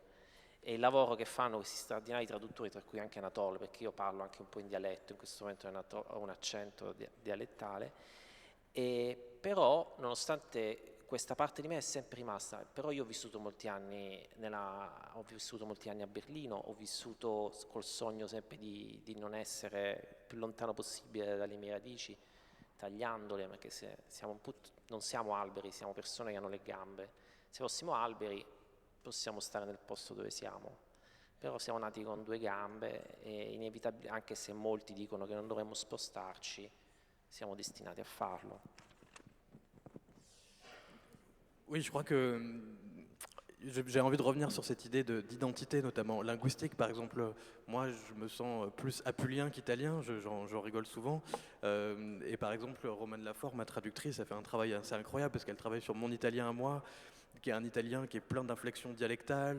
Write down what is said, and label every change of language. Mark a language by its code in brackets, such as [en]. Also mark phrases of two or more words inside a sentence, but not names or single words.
[it] e il lavoro che fanno questi straordinari traduttori, tra cui anche Anatole, perché io parlo anche un po' in dialetto, in questo momento ho un accento dialettale, e però nonostante questa parte di me è sempre rimasta, però io ho vissuto molti anni a Berlino, ho vissuto col sogno sempre di non essere più lontano possibile dalle mie radici, tagliandole, perché non siamo alberi, siamo persone che hanno le gambe. Se fossimo alberi possiamo stare nel posto dove siamo, però siamo nati con due gambe e inevitabilmente, anche se molti dicono che non dovremmo spostarci, siamo destinati a farlo. [fr] Oui, je crois que j'ai envie de revenir sur cette idée d'identité, notamment linguistique. Par exemple, moi, je me sens plus apulien qu'italien, j'en rigole souvent. Et par exemple, Romane Lafor, ma traductrice, a fait un travail assez incroyable parce qu'elle travaille sur mon italien à moi, qui est un italien qui est plein d'inflexions dialectales.